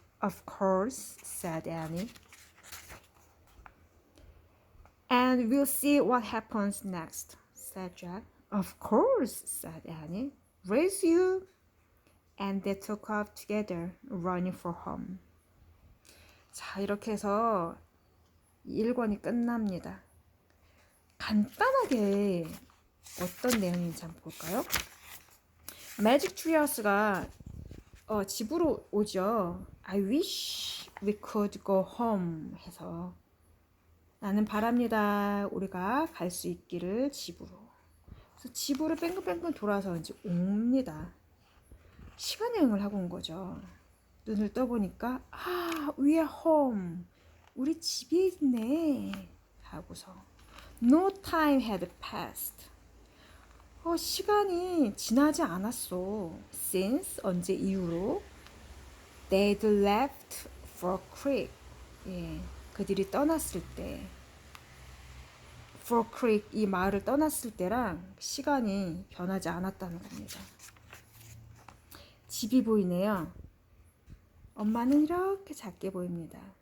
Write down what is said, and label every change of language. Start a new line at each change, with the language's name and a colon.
English: Of course, said Annie. And we'll see what happens next, said Jack. Of course, said Annie. Raise you. And they took off together, running for home.
Korean: 자, 이렇게 해서 1권이 끝납니다. 간단하게 어떤 내용인지 한번 볼까요? 매직 트리어스가 집으로 오죠.
English: I wish we could go home
Korean: 해서 나는 바랍니다. 우리가 갈 수 있기를 집으로. 그래서 집으로 뺑글뺑글 돌아서 이제 옵니다. 시간 여행을 하고 온 거죠. 눈을 떠보니까
English: we are home.
Korean: 우리 집에 있네. 하고서
English: no time had passed.
Korean: 시간이 지나지 않았어.
English: Since
Korean: 언제 이후로
English: they'd left for creek.
Korean: 예, 그들이 떠났을 때
English: for creek
Korean: 이 마을을 떠났을 때랑 시간이 변하지 않았다는 겁니다. 집이 보이네요. 엄마는 이렇게 작게 보입니다.